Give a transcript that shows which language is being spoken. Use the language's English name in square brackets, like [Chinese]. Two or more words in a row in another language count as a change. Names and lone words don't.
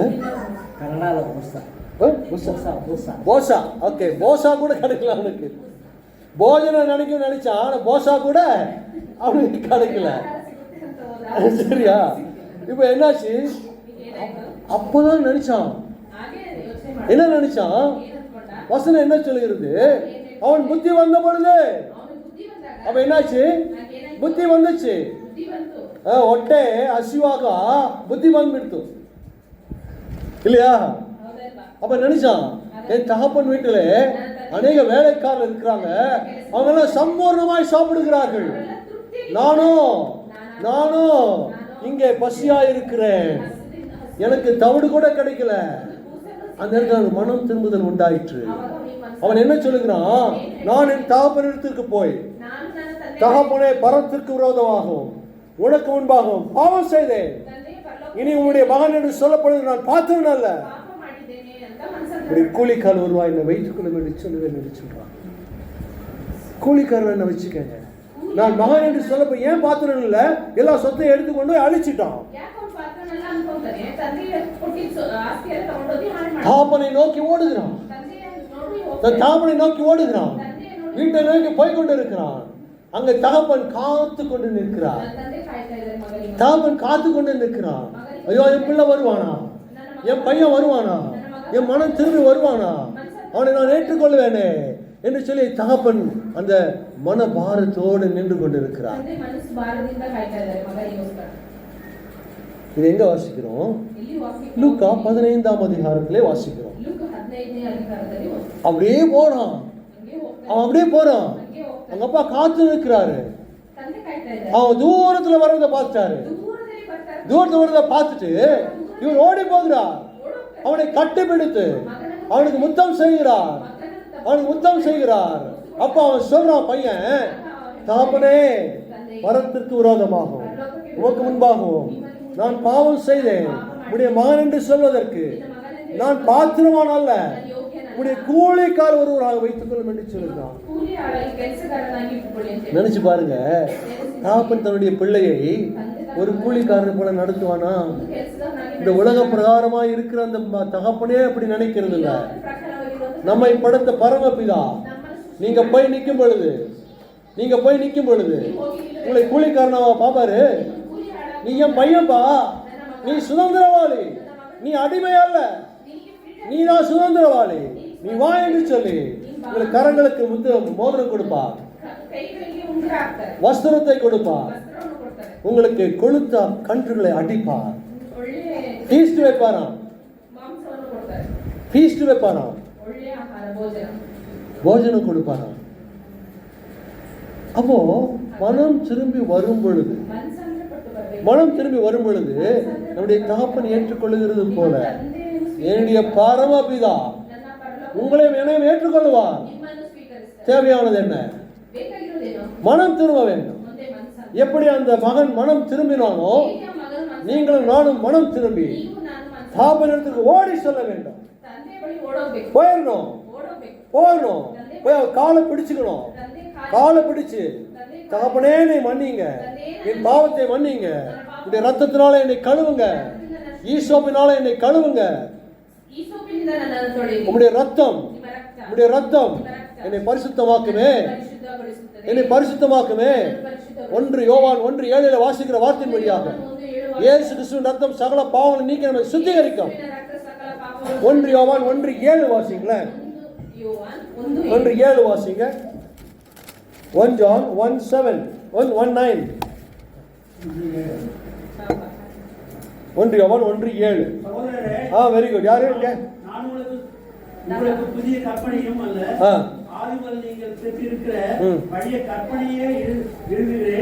[Kannada] ಕನ್ನಡದ ಪುಸ್ತಕ [Tamil] போசா. ஓகே, போசா கூட கிடைக்கல அவனுக்கு. போஜனம் நினைச்சான், ஆனா போசா கூட அவனுக்கு கிடைக்கல. [Kannada] ಸಿಗುತ್ತೆ ಅಂತ ಹೋದ. [Tamil] சரியா? இப்ப என்னாச்சு? [Kannada] ಏನಾಯ್ತು? [Tamil] அப்பதான் நினைச்சான். [Kannada] ಹಾಗೆ ಯೋಚನೆ ಮಾಡ. [Tamil] என்ன நினைச்சான்? [Kannada] ಏನಂದ್ಕೊಂಡ? [Tamil] வசனம் என்ன சொல்லுகிறது? அவன் புத்தி வந்த பொழுது [Kannada] ಅವನು ಬುದ್ಧಿ ಬಂದಾಗ [Tamil] அப்ப என்னாச்சு? [Kannada] ಹಾಗೇನಾಯ್ತು? [Tamil] புத்தி வந்துச்சு. [Kannada] ಬುದ್ಧಿ ಬಂತು. ಹೊಟ್ಟೆ ಹಸಿವಾಗ ಬುದ್ಧಿ ಬಂದ್ಬಿಡ್ತು இல்லையா? ಹೌದಲ್ವಾ? [Tamil] அப்ப நினைச்சான், என் தகப்பன் வீட்டிலே அநேக வேலைக்காரர் இருக்கிறாங்க, அவங்க எல்லாம் சம்பூர்ணமாய் சாப்பிடுகிறார்கள். [Kannada] ಅವರೆಲ್ಲ ತೃಪ್ತಿ [Tamil] நானும் இங்கே பசியா இருக்கிறேன், எனக்கு தவிடு கூட கிடைக்கல. அந்த இடத்துல மனம் திரும்புதல் உண்டாயிற்று. அவன் என்ன சொல்லுகிறான்? நான் என் தகப்பனிடத்திற்கு போய் [Kannada] ನಾನು ನನ್ನ ತಂದೆ [Tamil] தகப்பனே, பரத்திற்கு விரோதமாகவும் உனக்கு முன்பாகவும் பாவம் செய்தேன், [Kannada] ತಂದೆಯ ಪರಲೋಕ [Tamil] இனி உன்னுடைய மகன் என்று சொல்லப்படுவது நான் பார்த்தவன் அல்ல. [Kannada] ಪಾಪ ಮಾಡಿದ್ದೇನೆ ಅಂತ ಮನಸ್ಸಲ್ಲಿ [Tamil] இப்படி கூலிக்கால் வருவா என்னை வைத்துக் கொள்ள என்று சொல்லுவேன் என்று சொல்றான். கூலிக்காரர் என்ன வச்சுக்கங்க, நான் மகன் என்று சொல்லப்ப ஏன் பாத்திரம் இல்ல, எல்லா சொத்தையும் எடுத்துக்கொண்டு போய் அழிச்சிட்டான். [Kannada] ಯಾಕೆ ಅವ್ನು ಪಾತ್ರನೆಲ್ಲ ಅನ್ಕೊಂತಾನೆ, ತಂದೆಯ ಕೊಟ್ಟಿದ್ದ ಆಸ್ತಿ ಎಲ್ಲ ತಗೊಂಡೋಗಿ ಹಾಳು ಮಾಡಿ [Tamil] தாப்பனை நோக்கி ஓடுகிறான். [Kannada] ತಂದೆಯ ನೋಡಿ [Tamil] தன் தாப்பனை நோக்கி ஓடுகிறான். [Kannada] ತಂದೆಯ ನೋಡಿ [Tamil] வீட்டை நோக்கி போய் கொண்டு இருக்கிறான். அங்க தகப்பன் காத்து கொண்டு நிற்கிறார். [Kannada] ನನ್ನ ತಂದೆ ಕಾಯ್ತಾ ಇದ್ದಾರೆ ಮಗನಿಗೆ. [Tamil] தகப்பன் காத்து கொண்டு நிற்கிறான். ஐயோ, என் பிள்ளை வருவானா, என் பையன் வருவானா, என் மனம் திரும்பி வருவானா, அவனை நான் ஏற்றுக்கொள்வேனே என்று சொல்லி தகப்பன் அந்த மன பாரத்தோடு நின்று கொண்டிருக்கிறார். [Kannada] ತಂದೆ ಮನಸ್ಸು ಭಾರದಿಂದ ಕಾಯ್ತಾ ಇದ್ದಾರೆ ಮಗನಿಗೋಸ್ಕರ. [Tamil] இது எங்க வாசிக்கிறோம்? [Kannada] ಇಲ್ಲಿ ವಾಕ್ಯ [Tamil] லூக்கா 15ஆம் அதிகாரத்திலே வாசிக்கிறோம். [Kannada] ಲೂಕ 15ನೇ ಅಧಿಕಾರದಲ್ಲಿ [Tamil] அப்படியே போறான். [Kannada] ಹಂಗೆ ಹೋಗ್ತಾನೆ. [Tamil] அவன் அப்படியே போறான். [Kannada] ಹಂಗೆ ಹೋಗ್ತಾನೆ. [Tamil] அவங்க அப்பா காத்து நிற்கிறாரு. [Kannada] ತಂದೆ ಕಾಯ್ತಾ ಇದ್ದಾರೆ. [Tamil] அவன் தூரத்துல வர்றதை பார்த்தாரு. [Kannada] ದೂರದಲ್ಲಿ ಬರ್ತಾರೆ. [Tamil] தூரத்துல வர்றதை பார்த்துட்டு இவர் ஓடி போகிறார். [Kannada] ಓಡೋಗ್ತಾರೆ. [Tamil] அவனை கட்டிப்பிடித்து அவனுக்கு முத்தம் செய்கிறார். அவனுக்கு முத்தம் செய்கிறார். அப்ப அவன் சொல்றான், பையன், தகப்பனே, வரத்திற்கு விரோதமாகும் உமக்கு முன்பாகவும் நான் பாவம் செய்தேன், உடைய மகன் என்று சொல்வதற்கு நான் பாத்திரவான் அல்ல, உடைய கூலிக்கார் ஒருவராக வைத்துக் கொள்ளும் என்று சொல்லுகிறான். [Kannada] ಕೂಲಿ ಆಳಲ್ಲಿ ಕೆಲಸಗಾರನಾಗಿ ಇಟ್ಕೊಳ್ಳಿ ಅಂತ [Tamil] நினைச்சு பாருங்க, தகப்பன் தன்னுடைய பிள்ளையை ஒரு கூலிக்காரனை போல நடத்துவானா? இந்த உலக பிரகாரமா இருக்கிற அந்த தகப்பனே அப்படி நினைக்கிறது இல்ல. நம்மை படைத்த பரமபிதா நீங்க போய் நிற்கும் பொழுது உங்களை கூலிக்காரனாவா பாப்பாரு? நீ என் பையன்பா, நீ சுதந்திரவாளி, நீ அடிமை அல்ல, நீ தான் சுதந்திரவாளி, நீ வா என்று சொல்லி உங்களுக்கு கரங்களுக்கு மோதிரம் கொடுப்பார், [Kannada] ಕೈಗಳಿಗೆ ಉಂಗುರ ಹಾಕ್ತಾರೆ, [Tamil] வஸ்திரத்தை கொடுப்பார், [Kannada] ವಸ್ತ್ರವನ್ನು ಕೊಡ್ತಾರೆ, [Tamil] உங்களுக்கு கொளுத்த கன்றுகளை அடிப்பார், [Kannada] ಒಳ್ಳೆ [Tamil] ஃபீஸ்ட் வைப்பாராம், [Kannada] ಮಾಂಸವನ್ನು ಕೊಡ್ತಾರೆ, [Tamil] ஃபீஸ்ட் வைப்பாராம், [Kannada] ಒಳ್ಳೆ ಆಹಾರ ಭೋಜನ [Tamil] போஜனம் கொடுப்பாராம். அப்போ மனம் திரும்பி வரும் பொழுது [Kannada] ಮನಸ್ಸನ್ನು ಪಟ್ಟು ಬರಬೇಕು. [Tamil] மனம் திரும்பி வரும் பொழுது நம்முடைய தகப்பன் ஏற்றுக்கொள்ளுகிறது போல [Kannada] ತಂದೆಯನ್ನು [Tamil] என்னுடைய பரமபிதா [Kannada] ನನ್ನ ಪರಲೋಕ [Tamil] உங்களையும் என்னையும் ஏற்றுக்கொள்வார். [Kannada] ನಿಮ್ಮನ್ನು ಸ್ವೀಕರಿಸ್ತಾರೆ. [Tamil] தேவையானது என்ன? [Kannada] ಬೇಕಾಗಿರೋದೇನು? [Tamil] மனம் திரும்ப வேண்டும். [Kannada] ಮುಂದೆ ಮನಸ್ಸನ್ನು [Tamil] எப்படி அந்த மகன் மனம் திரும்பினானோ [Kannada] ಹೇಗೆ ಮಗನು ಮನಸ್ಸನ್ನು [Tamil] நீங்களும் நானும் மனம் திரும்பி [Kannada] ನೀವು ನಾನು ಮನಸ್ಸನ್ನು [Tamil] தாபனத்துக்கு ஓடி சொல்ல வேண்டும். [Kannada] ತಂದೆ ಬಳಿ ಓಡೋಗ್ಬೇಕು. [Tamil] போயிடணும் போய் அவர் காலை பிடிச்சுக்கணும். [Kannada] ತಂದೆ [Tamil] காலை பிடிச்சு, தகப்பனே என்னை மன்னிங்க, என் பாவத்தை மன்னிங்க, உடைய ரத்தத்தினால என்னை கழுவுங்க, ஈசோப்பினால என்னை கழுவுங்க, [Kannada] ಈ ಸೋಪಿನಿಂದ ನನ್ನನ್ನು ತೊಳೆಯಿರಿ. [Tamil] உம்முடைய ரத்தம் [Kannada] ನಿಮ್ಮ ರಕ್ತ [Tamil] உம்முடைய ரத்தம் [Kannada] ನಿಮ್ಮ ರಕ್ತ [Tamil] என்னை பரிசுத்தமாக்குமே, [Kannada] ಪರಿಶುದ್ಧಗೊಳಿಸುತ್ತದೆ. [Tamil] என்னை பரிசுத்தமாக்குமே. 1 யோவான் 1:7 வாசிக்கிற வார்த்தையின் வழியாக இயேசு கிறிஸ்துவின் ரத்தம் சகல பாவங்களை நீக்கி நம்மை சுத்திகரிக்கும். [Kannada] ಯೇಸುವಿನ ರಕ್ತ ಸಕಲ ಪಾಪಗಳನ್ನು [Tamil] 1 யோவான் 1:7 வாசிங்களேன். 1:7 வாசிங்க. 1 John 1:7 1:9 1 யோவான் 1:7. [English] very good. [Tamil] யாரு இங்க? நான் உங்களுக்கு புதிய கற்பனையும் அல்ல, ஆதி முதல் நீங்கள் பெற்றிருக்கிற பழைய கற்பனையே எழுதுகிறேன்.